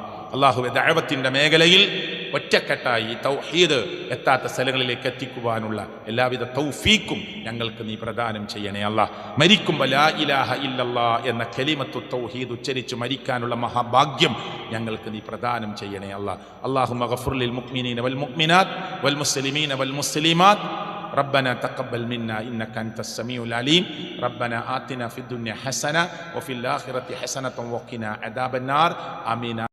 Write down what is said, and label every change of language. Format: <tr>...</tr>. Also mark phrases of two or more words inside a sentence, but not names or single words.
<ml>അല്ലാഹുവേ, ദഅവത്തിൻ്റെ മേഖലയിൽ ഒറ്റക്കെട്ടായി തൗഹീദ് എത്താത്ത സ്ഥലങ്ങളിലേക്ക് എത്തിക്കുവാനുള്ള എല്ലാവിധ തൗഫീക്കും ഞങ്ങൾക്ക് നീ പ്രദാനം ചെയ്യണേ അല്ലാഹ്. മരിക്കുമ്പോൾ</ml> <ar>لا إله إلا الله</ar> <ml>എന്ന</ml> <ar>كلمة التوحيد</ar> <ml>ഉച്ചരിച്ച് മരിക്കാനുള്ള മഹാഭാഗ്യം ഞങ്ങൾക്ക് നീ പ്രദാനം ചെയ്യണേ അല്ലാഹ്.</ml> <ar>اللهم اغفر للمؤمنين والمؤمنات والمسلمين والمسلمات. ربنا تقبل منا إنك أنت السميع العليم. ربنا آتنا في الدنيا حسنة وفي الآخرة حسنة وقنا عذاب النار. آمين.</ar>